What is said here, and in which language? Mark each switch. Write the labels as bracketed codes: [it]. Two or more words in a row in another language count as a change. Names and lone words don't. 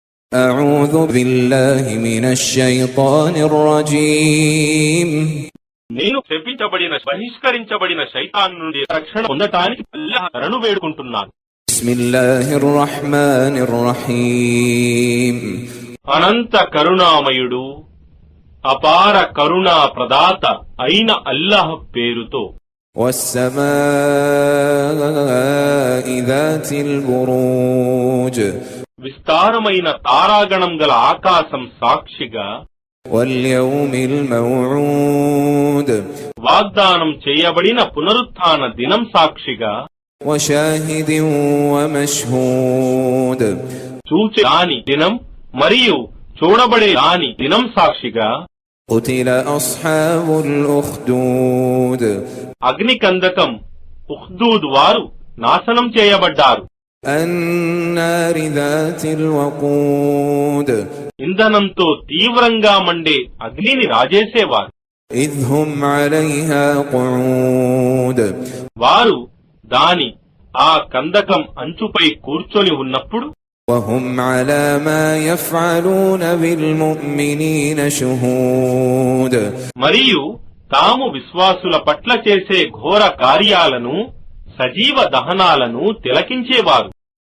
[ar] أعوذ بالله من الشيطان الرجيم [te] నేను శపించబడిన బహిష్కరించబడిన శైతాన్ నుండి రక్షణ పొందటానికి అల్లాహ్ శరణు వేడుకుంటున్నాను. [ar] بسم الله الرحمن الرحيم [te] అనంత కరుణామయుడు అపార కరుణా ప్రదాత అయిన అల్లాహ్ పేరుతో. [ar] والسماء ذات البروج [te] విస్తారమైన తారాగణం గల ఆకాశం సాక్షిగా, [ar] واليوم الموعود [te] వాగ్దానం చేయబడిన పునరుత్థాన దినం సాక్షిగా, [ar] وشاهد ومشهود [te] చూచే దాని దినం మరియు చూడబడే దాని దినం సాక్షిగా. [ar] قتل أصحاب الأخدود [te] అగ్నికందకం ఉఖ్దూద్ వారు నాశనం చేయబడ్డారు. [ar] النار ذات الوقود [te] ఇంధనంతో తీవ్రంగా మండే అగ్నిని రాజేసేవారు. [ar] إذ هم عليها قعود [te] వారు దాని ఆ కందకం అంచుపై కూర్చొని ఉన్నప్పుడు, [ar] وهم على ما يفعلون بالمؤمنين شهود [te] మరియు తాము విశ్వాసుల పట్ల చేసే ఘోర కార్యాలను, సజీవ దహనాలను తిలకించేవారు.